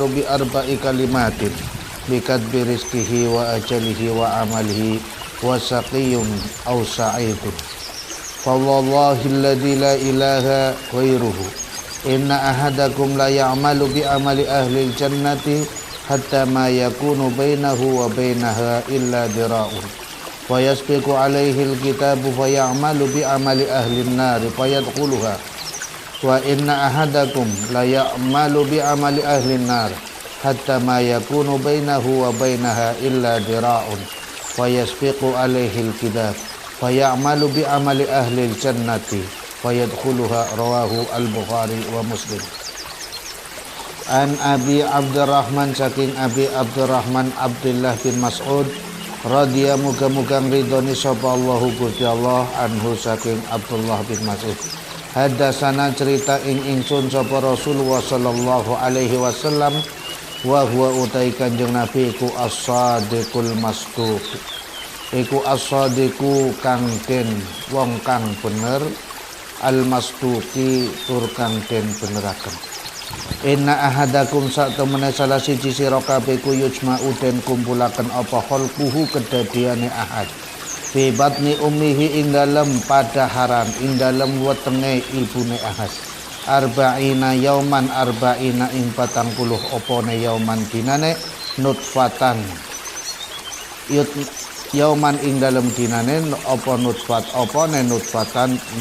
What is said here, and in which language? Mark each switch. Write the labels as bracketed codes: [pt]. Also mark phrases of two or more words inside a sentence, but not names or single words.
[ar] bi arba'i kalimatin bi kadbi rizqihi wa ajalihi wa amalihi wa saqiyyun aw sa'idun fa wallahi alladhi la ilaha ghairuhu inna ahadakum la ya'malu bi amali ahli al-jannati hatta ma yakunu bainahu wa bainaha illa dira'un فيسبق عليه الكتاب فيعمل بعمل أهل النار فيدخلها وإن أحدكم لا يعمل بعمل أهل النار حتى ما يكون بينه وبينها إلا ذراع فيسبق عليه الكتاب فيعمل بعمل أهل الجنة فيدخلها. رواه البخاري ومسلم. [jv] An Abi Abdurrahman, saking Abi Abdurrahman Abdullah bin Mas'ud radhiya muga-muga ridhoni sapa Allahu Gusti Allah anhu saking Abdullah bin Mas'ud. Hadasana cerita ingsun sapa Rasulullah [ar] sallallahu alaihi wasallam wa huwa [jv] utai Kanjeng Nabi iku [ar] as-sadiqul masduq. [jv] Iku as-sadiqu kang den wong kang bener, al-masduqi tur kang den beneraken. [ar] Inna ahadakum [jv] sak temene salah siji sira kabeh ku yujma'u den kumpulaken apa khalquhu kedadiane [ar] ahad fi batni ummihi [jv] ing dalem padaharan ing dalem wetenge ibune [ar] ahad arba'ina yauman arba'ina [jv] ing 40 opone yauman dinane [ar] nutfatan yauman [jv] ing dalem dinane apa nutfat opone nutfatan